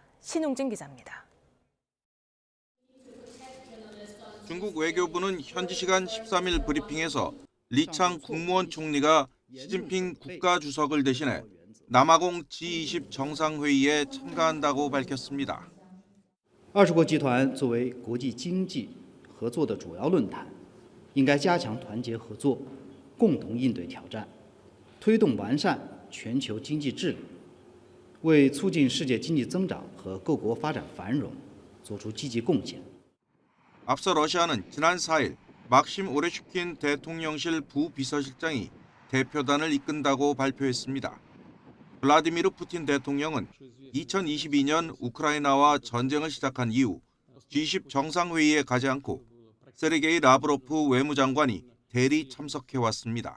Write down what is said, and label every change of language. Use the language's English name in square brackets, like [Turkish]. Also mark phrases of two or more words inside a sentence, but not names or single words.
[Korean] 신웅진 기자입니다. 중국 외교부는 현지 시간 13일 브리핑에서 리창 국무원 총리가 시진핑 국가주석을 대신해 남아공 G20 정상회의에 참가한다고 밝혔습니다. [Chinese] 20 国集团作为国际经济合作的主要论坛，应该加强团结合作，共同应对挑战，推动完善全球经济治理，为促进世界经济增长和各国发展繁荣做出积极贡献。 [Korean] 앞서 러시아는 지난 4일 막심 오레슈킨 대통령실 부비서실장이 대표단을 이끈다고 발표했습니다. 블라디미르 푸틴 대통령은 2022년 우크라이나와 전쟁을 시작한 이후 G20 정상회의에 가지 않고 세르게이 라브로프 외무장관이 대리 참석해왔습니다.